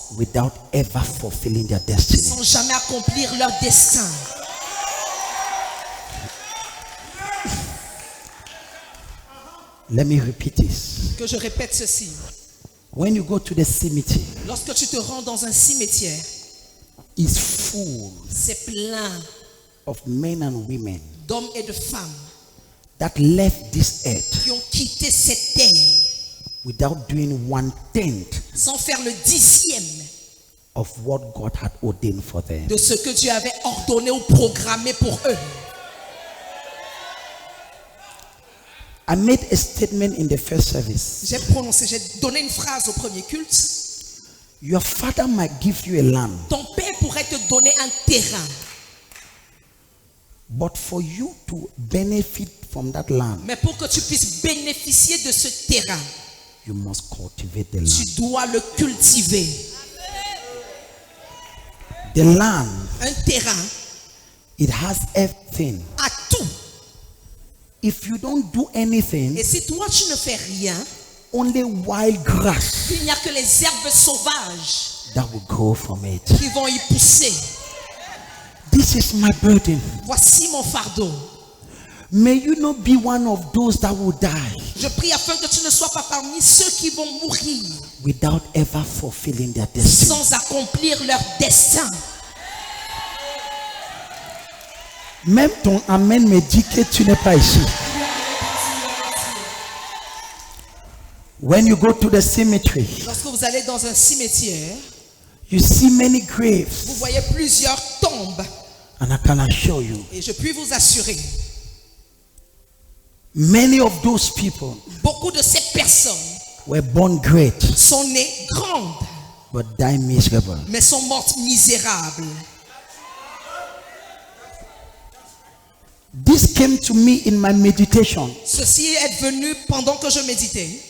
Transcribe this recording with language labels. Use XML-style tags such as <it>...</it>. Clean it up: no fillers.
<en>without ever fulfilling their destiny.</en> <fr>sans jamais accomplir leur destin.</fr> <en>Let me repeat this.</en> <fr>Que je répète ceci.</fr> <en>When you go to the cemetery,</en> <fr>Lorsque tu te rends dans un cimetière,</fr> <en>it's full</en> <fr>c'est plein</fr> <en>of men and women</en> <fr>d'hommes et de femmes</fr> <en>that left this earth</en> <fr>qui ont quitté cette terre</fr> <en>without doing 1/10</en> <fr>sans faire le 10e</fr> <en>of what God had ordained for them.</en> <fr>de ce que Dieu avait ordonné ou programmé pour eux.</fr> <en>I made a statement in the first service.</en> <fr>J'ai donné une phrase au premier culte.</fr> <en>Your father might give you a land,</en> <fr>Ton père pourrait te donner un terrain,</fr> <en>but for you to benefit from that land,</en> <fr>mais pour que tu puisses bénéficier de ce terrain,</fr> <en>you must cultivate the</en> <fr>tu</fr> <en>land.</en> <fr>dois le cultiver.</fr> <en>The land,</en> <fr>Un terrain</fr> <en>it has everything.</en> <fr>a tout.</fr> <en>If you don't do anything,</en> <fr>Et si toi tu ne fais rien,</fr> <en>only wild grass</en> <fr>il n'y a que les herbes sauvages</fr> <en>that will grow from it.</en> <fr>qui vont y pousser.</fr> <en>This is my burden.</en> <fr>Voici mon fardeau.</fr> <en>May you not be one of those that will die</en> <fr>Je prie afin que tu ne sois pas parmi ceux qui vont mourir</fr> <en>without ever fulfilling their destiny.</en> <fr>sans accomplir leur destin. Même ton amen me dit que tu n'es pas ici.</fr> <en>When you go to the cemetery,</en> <fr>Lorsque vous allez dans un cimetière,</fr> <en>you see many graves,</en> <fr>vous voyez plusieurs tombes.</fr> <en>and I can assure you,</en> <fr>Et je puis vous assurer,</fr> <en>many of those people</en> <fr>beaucoup de ces personnes</fr> <en>were born great</en> <fr>sont nées grandes,</fr> <en>but die miserable.</en> <fr>mais sont mortes misérables.</fr> <en>This came to me in my meditation.</en> <fr>Ceci est venu pendant que je méditais.</fr>